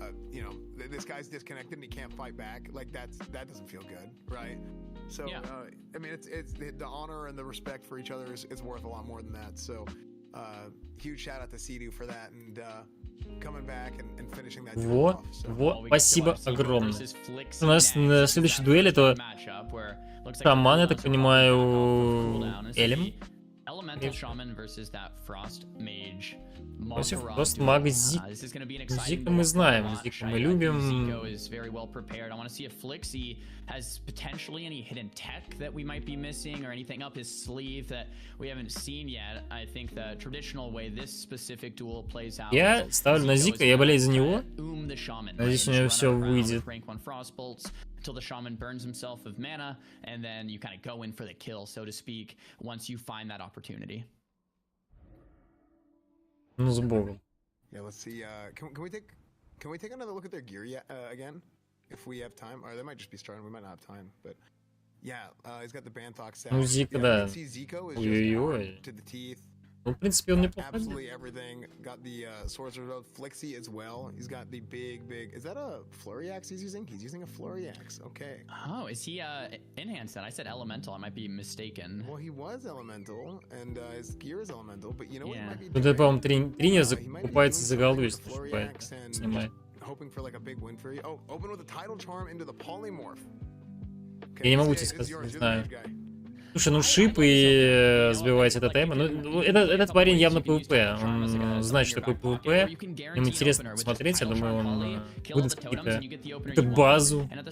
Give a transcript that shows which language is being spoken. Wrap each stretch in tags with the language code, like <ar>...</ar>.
<en>You know, this guy's disconnected and he can't fight back. Like that doesn't feel good, right? So I mean, it's the honor and the respect for each other is worth a lot more than that. So huge shout out to Sea-Doo for that and coming back and finishing that.</en> <ru>Вот, спасибо огромное. У нас на следующей дуэли это шаман, я так понимаю, Элем.</ru> <en>Elemental Shaman versus that Frost Mage.</en> <ru>Против просто мага Зик. Зика мы знаем, Зика мы любим.</ru> <en>Zico is very well prepared. I want to see if Flixie has potentially any hidden tech that we might be missing or anything up his sleeve that we haven't seen yet. I think the traditional way this specific duel plays out.</en> <ru>Я ставлю на Зика, я болею за него. Надеюсь, у него все выйдет.</ru> <en>Until the shaman burns himself of mana, and then you kind of go in for the kill, so to speak, once you find that opportunity.</en> <ru>Ну, с Богом.</ru> <en>Yeah, let's see. Can we take another look at their gear again, if we have time? Or they might just be starting. We might not have time, but yeah, he's got the Banthox staff.</en> <ru>Ну, Зика, да.</ru> <en>Ой-ой-ой. To the teeth.</en> <ru>Ну, в принципе, он неплохо.</ru> <en>Absolutely everything. Got the Sorcerer's Oath, Flixie as well. He's got the big. Is that a Flurry Axe he's using? He's using a Flurry Axe. Okay. Oh, is he enhanced that? I said elemental. I might be mistaken. Well, he was elemental, and his gear is elemental. But you know what? Might be</en> <ru>Тут, по-моему, тренер закупается за голду, если снимает.</ru> <en>Hoping for like a big win for you. Oh, open with a Tidal Charm into the Polymorph.</en> <ru>Я не могу тебе сказать, не знаю. Слушай, ну шип и сбивать это тема. Ну, этот парень явно PvP. Он знает, что такое PvP. Ему интересно посмотреть. Я думаю, он выдаст какую-то базу.</ru>